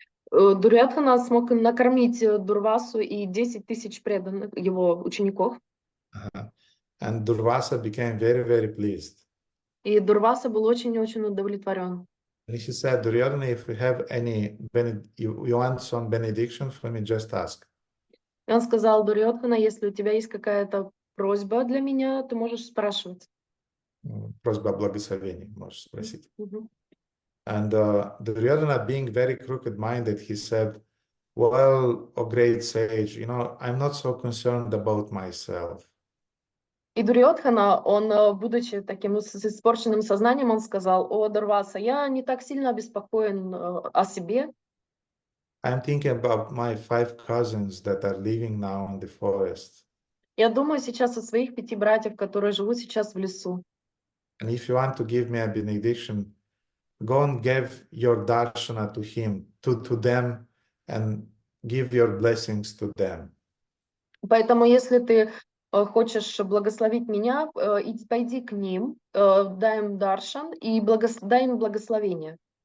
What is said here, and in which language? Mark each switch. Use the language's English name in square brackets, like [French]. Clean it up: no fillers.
[Russian] Дурьодхана смог накормить Дурвасу и 10 тысяч преданных его учеников. [English] And Durvasa became very, very pleased. [Russian] И Дурваса был очень-очень удовлетворен. [English] And he said, Duryodhana, if you have any, you want some benediction from me, just ask. [Russian] И он сказал: Дурьодхана, если у тебя есть какая-то просьба для меня, ты можешь спрашивать. Просьба о благословении, можешь спросить. [English] And Duryodhana, being very crooked-minded, he said, well, O great sage, I'm not so concerned about myself. [Russian] И Дурьодхана, он, будучи таким с испорченным сознанием, он сказал: о, Дурваса, я не так сильно обеспокоен о себе. [English] I'm thinking about my 5 cousins that are living now in the forest. [Russian] Я думаю сейчас о своих 5 братьев, которые живут сейчас в лесу. [English] And if you want to give me a benediction, go and give your darshana to him, to them, and give your blessings to them. [Russian] Поэтому, если ты хочешь благословить меня, пойди к ним, дай им даршан и дай им благословение.